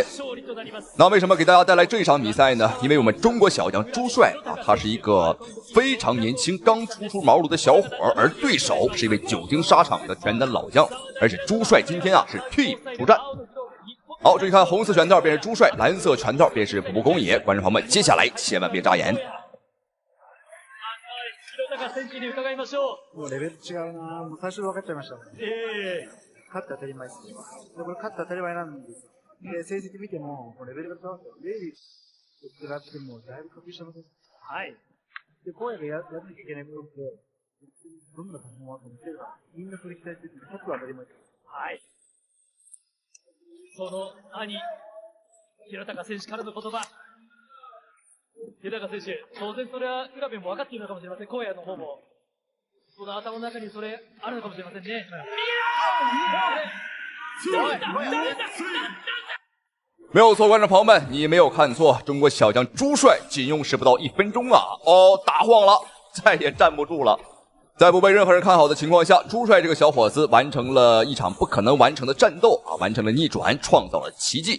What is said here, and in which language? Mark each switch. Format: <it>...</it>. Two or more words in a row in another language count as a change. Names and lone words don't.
<zh>那为什么给大家带来这场比赛呢？因为我们中国小将朱帅啊，他是一个非常年轻刚初茅庐的小伙，而对手是一位久经沙场的拳坛老将，而且朱帅今天啊是替补出战。好，注意看，红色拳套便是朱帅，蓝色拳套便是步步公野。观众朋友们，接下来千万别眨眼。</zh> <ja>もうレベル違うな。もう最初分かっちゃいました。勝って当たり前ですね。これ勝って当たり前なんです。で、成績見ても、レベルが違うんですよ。レイリーと比べてもだいぶ格下の選手。はい。で、荒野がやらなきゃいけないことって、どんなパフォーマンスを見せるか、みんなそれ期待してて、勝つは当たり前です。はい。その兄、平高選手からの言葉。平高選手、当然それは浦部も分かっているのかもしれません。荒野の方も。その頭の中にそれあるのかもしれませんね。</ja> <zh>没有错，观众朋友们，你没有看错，中国小将朱帅仅用时不到1分钟啊，打晃了，再也站不住了。在不被任何人看好的情况下，朱帅这个小伙子完成了一场不可能完成的战斗啊，完成了逆转，创造了奇迹。</zh>